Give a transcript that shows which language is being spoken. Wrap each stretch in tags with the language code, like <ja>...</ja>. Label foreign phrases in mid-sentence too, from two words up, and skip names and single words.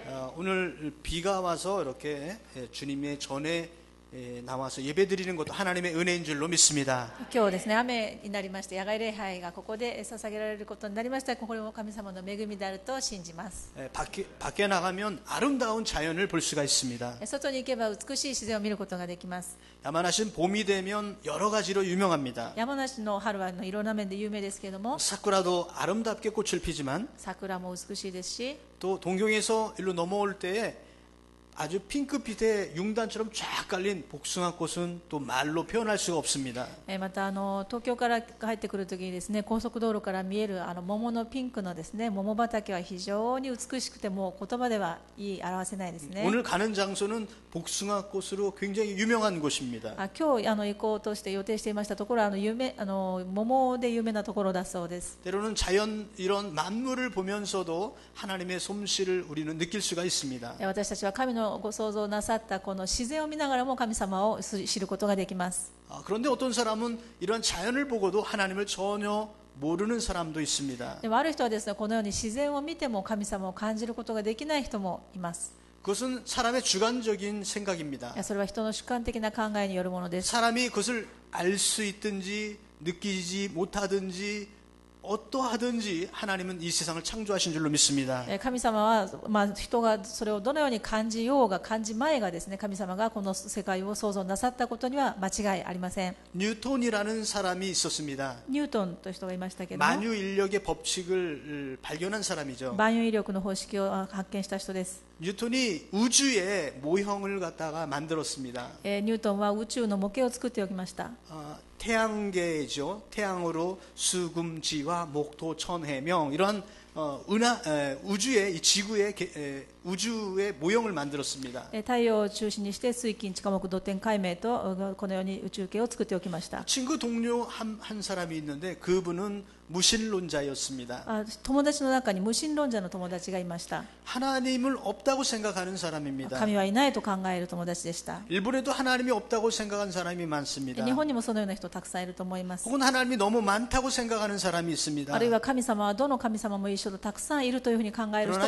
<ko>오늘 비가 와서 이렇게 주님의 전에 나와서 예배드리는 것도 하나님의 은혜인 줄로 믿습니다.</ko> <ja>今日ですね、雨になりまして、野外礼拝がここで捧げられることになりました。これも神様の恵みであると信じます。</ja> <ko>밖에 나가면 아름다운 자연을 볼 수가 있습니다.</ko> <ja>外に行けば美しい自然を見ることができます。</ja> <ko>야마나시는 봄이 되면 여러 가지로 유명합니다.</ko> <ja>山梨の春はいろんな面で有名ですけれども、</ja> <ko>사쿠라도 아름답게 꽃을 피지만</ko> <ja>桜も美しいですし、</ja> <ko>또 동경에서 일로 넘어올 때에 아주 핑크빛의 융단처럼 쫙 깔린 복숭아꽃은 또 말로 표현할 수가 없습니다.</ko> <ja>また東京から帰ってくるときにですね、高速道路から見える桃のピンクのですね、桃畑は非常に美しくてもう言葉では言い表せないですね。</ja> <ko>오늘 가는 장소는 복숭아꽃으로 굉장히 유명한 곳입니다.</ko> <ja>今日行こうとして予定していましたところは桃で有名なところだそうです。</ja> <ko>때로는 자연 이런 만물을 보면서도 하나님의 솜씨를 우리는 느낄 수가 있습니다.</ko> <ja>私たちは神のご創造なさったこの自然を見ながらも神様を知ることができます。</ja> <ko>그런데 어떤 사람은 이런 자연을 보고도 하나님을 전혀 모르는 사람도 있습니다.</ko> <ja>でもある人はですね、このように自然を見ても神様を感じることができない人もいます。</ja> <ko>그것은 사람의 주관적인 생각입니다.</ko> <ja>それは人の主観的な考えによるものです。</ja> <ko>사람이 그것을 알 수 있든지 느끼지 못하든지 어떠하든지 하나님은 이 세상을 창조하신 줄로 믿습니다.</ko> <ja>神様は、人がそれをどのように感じようが感じまいがですね、神様がこの世界を創造なさったことには間違いありません。</ja> <ko>뉴턴이라는 사람이 있었습니다.</ko> <ja>ニュートンという人がいましたけども、</ja> <ko>만유인력의 법칙을 발견한 사람이죠.</ko> <ja>万有引力の方式を発見した人です。</ja> <ko>뉴턴이 우주의 모형을 갖다가 만들었습니다.</ko> <ja>ニュートンは宇宙の模型を作っておきました。</ja> <ko>태양계죠. 태양으로 수금지와 목토 천해명 이런 우주의 이 지구의 우주의 모형을 만들었습니다.</ko> <ja>太陽を中心にして水金地下木土天海明とこのように宇宙系を作っておきました。</ja> <ko>친구 동료 한 사람이 있는데 그분은 무신론자였습니다.</ko> <ja>友達の中に無神論者の友達がいました。</ja> <ko>하나님을 없다고 생각하는 사람입니다.</ko> <ja>神はいないと考える友達でした。</ja> <ko>일본에도 하나님이 없다고 생각하는 사람이 많습니다.</ko> <ja>日本にもそのような人たくさんいると思います。</ja> <ko>혹은 하나님이 너무 많다고 생각하는 사람이 있습니다.</ko> <ja>あるいは神様はどの神様も一緒とたくさんいるというふうに考える人もい</ja>